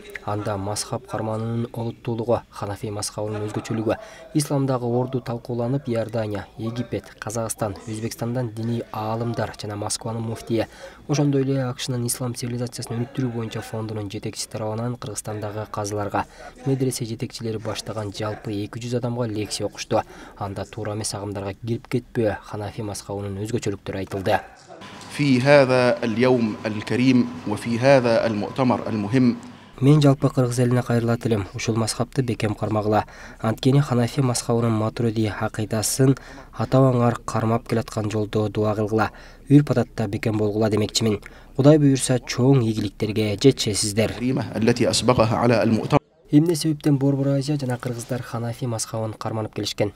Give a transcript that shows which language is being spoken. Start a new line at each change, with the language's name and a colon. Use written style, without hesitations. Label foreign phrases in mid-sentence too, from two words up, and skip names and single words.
Kyrgyz: Анда мазхаб карманынын олуттуулугу, Ханафи мазхабынын өзгөчөлүгү, исламдагы орду талкууланып, Иордания, Египет, Казакстан, Өзбекстандан диний аалымдар жана Москванын муфтии, ошондой эле АКШнын ислам цивилизациясын өнүктүрүү боюнча фондунун жетекчиси тарабынан Кыргызстандагы казыларга, медресе жетекчилери баштаган жалпы 200 адамга лекция окушту. Анда туура эмес агымдарга кирип кетпөө, Ханафи мазхабынын өзгөчөлүктөрү айтылды.
Arabic: في هذا اليوم الكريم وفي هذا المؤتمر المهم
Kyrgyz: Мен жалпы кыргыз элине кайрылат элем, ушул мазхабты бекем кармагыла. Анткени Ханафи мазхабынын Матуриди акыйдасын ата-бабаңар кармап келаткан жолдо дуа кылгыла, үрп-адатта бекем болгула демекчимин. Кудай буйрса, чоң ийгиликтерге жетишесиздер. Эмне себептен Борбор Азия жана кыргыздар Ханафи мазхабын карманып келишкен?